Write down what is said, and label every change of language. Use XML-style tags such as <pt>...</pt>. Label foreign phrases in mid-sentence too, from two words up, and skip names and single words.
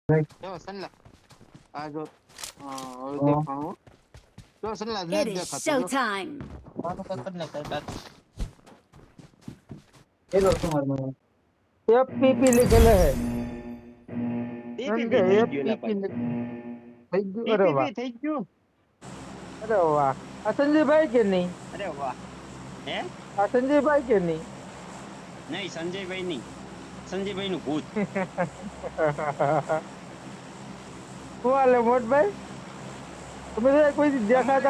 <gu>જો સનલા આ જો હવે દેખાણું જો સનલા</gu> <en>It</en> <gu>નથી</gu> <en>is</en> <gu>દેખાતું જો</gu> <en>showtime.</en> <gu>મારું કઈ કરી નાખ</gu> <hi>हेलो तुम्हारे में एफपीपी लिखेले है समझे</hi> <gu>ટીપીપી થઈ ગયું લા</gu> <hi>एफपीपी</hi> <gu>ભાઈ થઈ ગયું અરે વાહ ટીપીપી થઈ ગયું અરે વાહ આ સંજયભાઈ કે નહીં અરે વાહ હે આ સંજયભાઈ કે નહીં નહીં સંજયભાઈ નહીં સંજયભાઈ નું ભૂત હું હાલે મોટભાઈ તમે તો કોઈ દી દેખાતા</gu>